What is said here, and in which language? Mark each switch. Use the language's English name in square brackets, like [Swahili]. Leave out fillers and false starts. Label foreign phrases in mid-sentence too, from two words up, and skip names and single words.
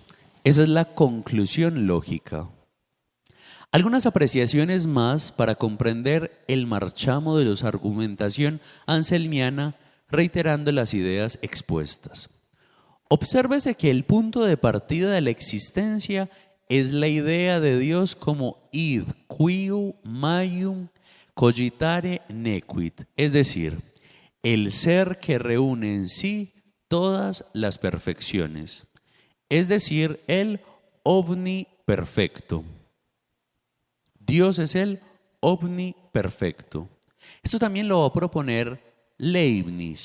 [Spanish] Esa es la conclusión lógica. Algunas apreciaciones más para comprender el marchamo de la argumentación anselmiana, reiterando las ideas expuestas. Obsérvese que el punto de partida de la existencia es la idea de Dios como [Latin] id quo maium cogitare nequit, [Spanish] es decir, el ser que reúne en sí todas las perfecciones, es decir, el omniperfecto. Dios es el omniperfecto. Esto también lo va a proponer Leibniz.